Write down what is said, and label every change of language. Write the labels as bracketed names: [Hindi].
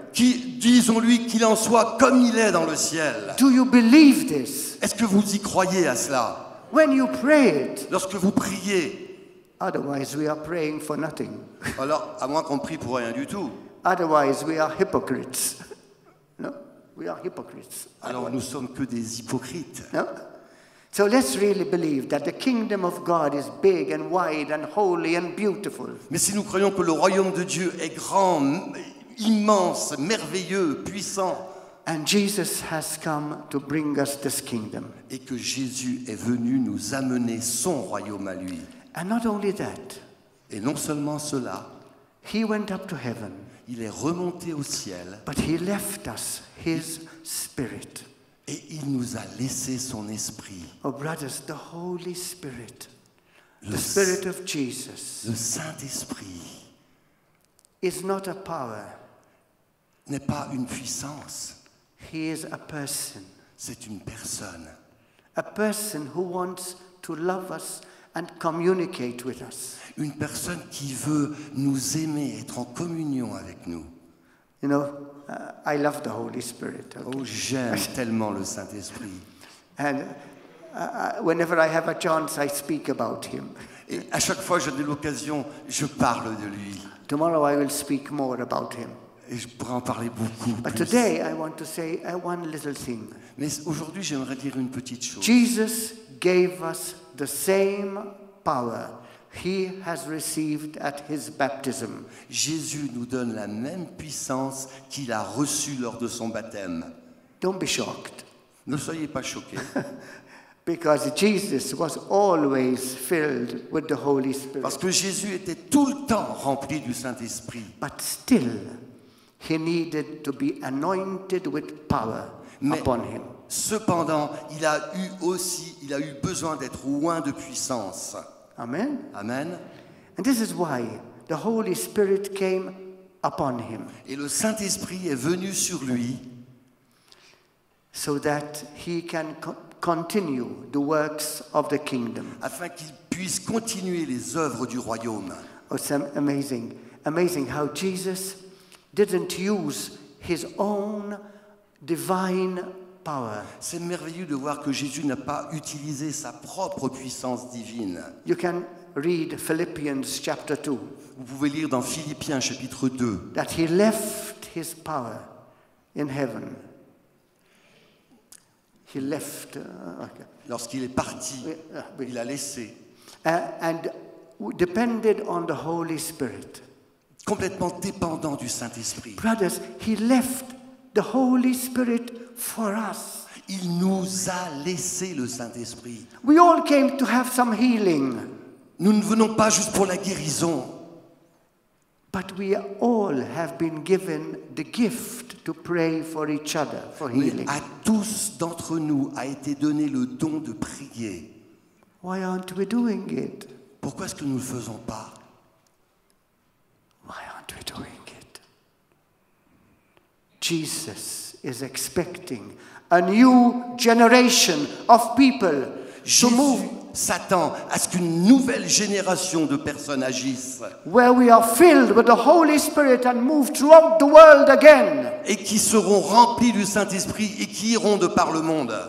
[French] Disons-lui qu'il en soit comme il est dans le ciel. [English] Do you believe this? [French] Est-ce que vous y croyez à cela? [English] When you pray it. [French] Lorsque vous priez. [English] Otherwise we are praying for nothing. [French] Alors, à moins qu'on prie pour rien du tout. [English] Otherwise we are hypocrites. No? We are hypocrites. [French] Alors nous sommes que des hypocrites. [English] No? So let's really believe that the kingdom of God is big and wide and holy and beautiful. [French] Mais si nous croyons que le royaume de Dieu est grand, immense, merveilleux, puissant, [English] and Jesus has come to bring us this kingdom. [French] Et que Jésus est venu nous amener son royaume à lui. [English] And not only that. [French] Et non seulement cela. [English] He went up to heaven. [French] Il est remonté au ciel. [English] But he left us his spirit. [French] Et il nous a laissé son esprit. [English] Oh brothers, the Holy Spirit, the Spirit of Jesus, [French] le Saint-Esprit, [English] is not a power. [French] N'est pas une puissance. [English] He is a person. [French] C'est une personne. [English] A person who wants to love us and communicate with us. [French] Une personne qui veut nous aimer, être en communion avec nous. [English] You know, I love the Holy Spirit. Okay? [French] Oh, j'aime tellement le Saint-Esprit. [English] And whenever I have a chance, I speak about him. [French] Et à chaque fois que j'ai l'occasion, je parle de lui. [English] Tomorrow I will speak more about him. [French] Et je pourrais en parler beaucoup [English] But [French] plus. [English] today I want to say one little thing. [French] Mais aujourd'hui, j'aimerais dire une petite chose. [English] Jesus gave us the same power he has received at his baptism. [French] Jésus nous donne la même puissance qu'il a reçue lors de son baptême. [English] Don't be shocked, [French] Ne soyez pas choqués, [English] because Jesus was always filled with the Holy Spirit. [French] parce que Jésus était tout le temps rempli du Saint-Esprit. [English] But still, he needed to be anointed with power upon him. [French] Cependant, il a eu besoin d'être oint de puissance. [English] Amen. [French] Amen. [English] And this is why the Holy Spirit came upon him, [French] Et le Saint-Esprit est venu sur lui [English] so that he can continue the works of the kingdom. [French] afin qu'il puisse continuer les œuvres du royaume. [English] Oh, it's amazing. Amazing how Jesus didn't use his own divine power. [French] C'est merveilleux de voir que Jésus n'a pas utilisé sa propre puissance divine. [English] You can read Philippians chapter 2, [French] Vous pouvez lire dans Philippiens chapitre 2 [English] that he left his power in heaven. He left, okay. [French] lorsqu'il est parti, Oui. il a laissé, [English] And depended on the Holy Spirit. [French] complètement dépendant du Saint-Esprit. [English] Brothers, he left the Holy Spirit for us. [French] Il nous a laissé le Saint-Esprit. [English] We all came to have some healing, [French] Nous ne venons pas juste pour la guérison, [English] but we all have been given the gift to pray for each other for [French] mais [English] healing. [French] à tous d'entre nous a été donné le don de prier. [English] Why aren't we doing it? [French] Pourquoi est-ce que nous ne le faisons pas? [English] Why aren't we doing it? Jesus is expecting a new generation of people to [French] Jésus [English] move [French] s'attend à ce qu'une nouvelle génération de personnes agissent [English] where we are filled with the Holy Spirit and move throughout the world again. [French] et qui seront remplis du Saint-Esprit et qui iront de par le monde.